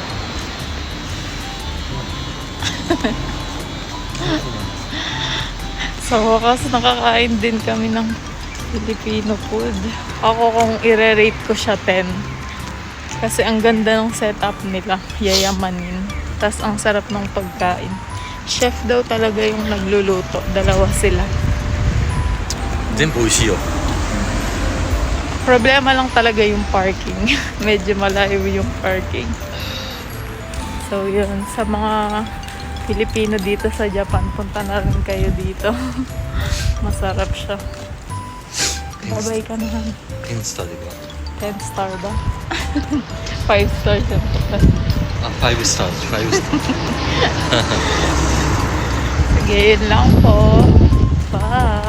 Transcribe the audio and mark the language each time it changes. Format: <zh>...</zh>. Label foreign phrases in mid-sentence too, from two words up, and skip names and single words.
<tl>Sa wakas, nakakain din kami ng Filipino food. Ako kung i-rate ko siya 10. Kasi ang ganda ng setup nila, yayamanin. Tapos ang sarap ng pagkain. Chef daw talaga yung nagluluto. Dalawa sila.</tl> <ja>全部美味しいよ。</ja> <tl>Problema lang talaga yung parking. Medyo malayo yung parking. So yun, sa mga Pilipino dito sa Japan, punta na rin kayo dito. Masarap siya. Babay ka na.</tl> <ja>10 スターでか。</ja> <tl>10 star ba? 5 star siya.</tl> <ja>あ、5スター、5スター。</ja> <tl>Sige, yun lang po. Bye!</tl>